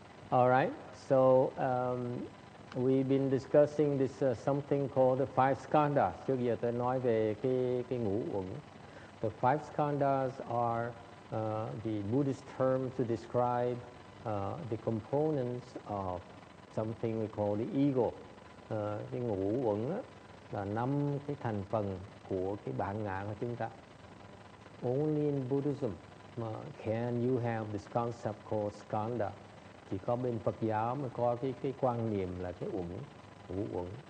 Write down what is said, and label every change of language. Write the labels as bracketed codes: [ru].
[en] All right, so we've been discussing this something called the five skandhas. [vi] Trước giờ tôi nói về cái ngũ uẩn. [en] The five skandhas are the Buddhist term to describe the components of something we call the ego. [vi] Cái ngũ uẩn là 5 cái thành phần của cái bản ngã của chúng ta. [en] Only in Buddhism can you have this concept called skanda. [vi] Chỉ có bên Phật giáo mới có cái quan niệm là cái uẩn, ngũ uẩn.